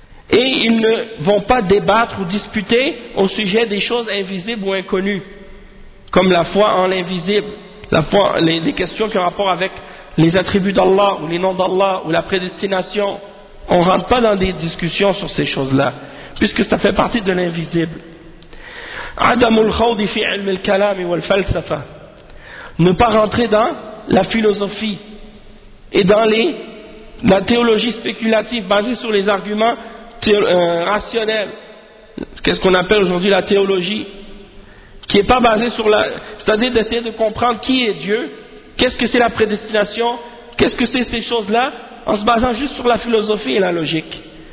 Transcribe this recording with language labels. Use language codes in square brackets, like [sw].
[fr] Et ils ne vont pas débattre ou disputer au sujet des choses invisibles ou inconnues, comme la foi en l'invisible, la foi, les questions qui ont rapport avec les attributs d'Allah, ou les noms d'Allah, ou la prédestination. On ne rentre pas dans des discussions sur ces choses-là, puisque ça fait partie de l'invisible. [ar] عدم الخوض في علم الكلام والفلسفة. [fr] Ne pas rentrer dans la philosophie et dans la théologie spéculative basée sur les arguments rationnel, qu'est-ce qu'on appelle aujourd'hui la théologie, qui n'est pas basée sur c'est-à-dire d'essayer de comprendre qui est Dieu, qu'est-ce que c'est la prédestination, qu'est-ce que c'est ces choses-là, en se basant juste sur la philosophie et la logique.